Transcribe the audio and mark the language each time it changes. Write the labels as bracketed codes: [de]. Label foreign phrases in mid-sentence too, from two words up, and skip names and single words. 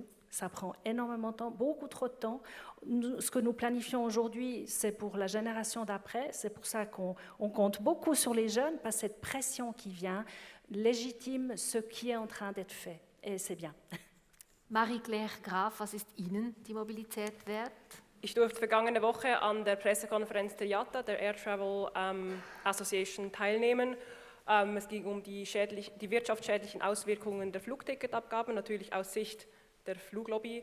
[fr] Ça prend énormément de temps, beaucoup trop de temps. Ce que nous planifions aujourd'hui, c'est pour la génération d'après. C'est pour ça qu'on compte beaucoup sur les jeunes, parce que cette pression qui vient légitime ce qui est en train d'être fait. Et c'est bien. [de] Marie-Claire Graf, was ist Ihnen die Mobilität wert? Ich durfte vergangene Woche an der Pressekonferenz der IATA, der Air Travel Association, teilnehmen. Es ging um die wirtschaftsschädlichen Auswirkungen der Flugticketabgabe, natürlich aus Sicht der Fluglobby.